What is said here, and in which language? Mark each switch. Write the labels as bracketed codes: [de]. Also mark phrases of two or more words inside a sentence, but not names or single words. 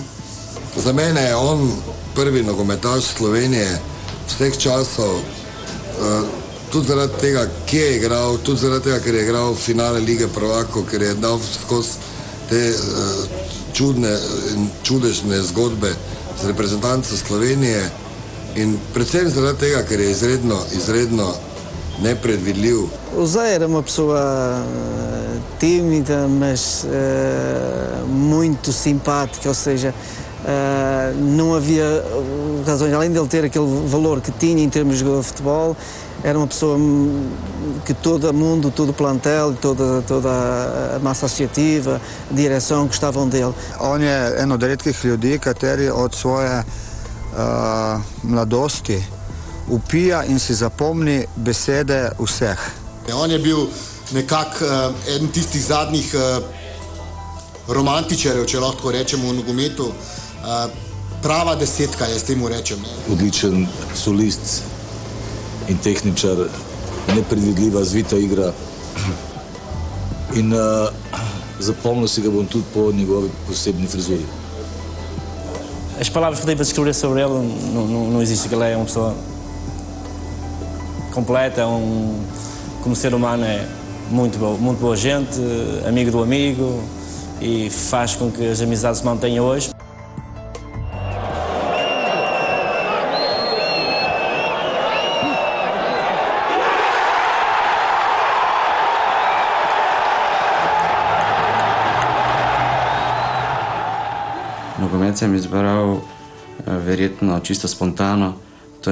[sl] Za mene je on prvi nogometaš Slovenije vseh časov, tudi zaradi tega, kje je igral, tudi zaradi tega, ker je igral v finale Lige prvakov, ker je dal skozi te čudne in čudežne zgodbe z reprezentanco Slovenije in predvsem zaradi tega, ker je izredno nepredvidljiv. [pt] Usei era uma pessoa tímida, mas muito simpática, ou seja, não havia razões, além dele ter aquele valor que tinha em termos de jogador de futebol, era uma pessoa que todo o mundo, todo o plantel, toda a massa associativa, a direção gostavam dele. [sl] On je en od redkih ljudi, kateri od svoje mladosti upija in si zapomni besede vseh. On je bil nekako eden tistih zadnjih romantičarjev, če lahko rečemo v nogometu, prava desetka, jaz temu rečem. Odličen solist in tehničar, nepredvidljiva, zvita igra in zapomnil si ga bom tudi po njegovi posebni frizuri. [pt] As palavras que tenho para descrever sobre ele não existe, ele é uma pessoa completa, como ser humano é muito boa gente, amigo do amigo e faz com que as amizades se mantenham hoje. [sl] Nogomet sem izbral verjetno čisto spontano, to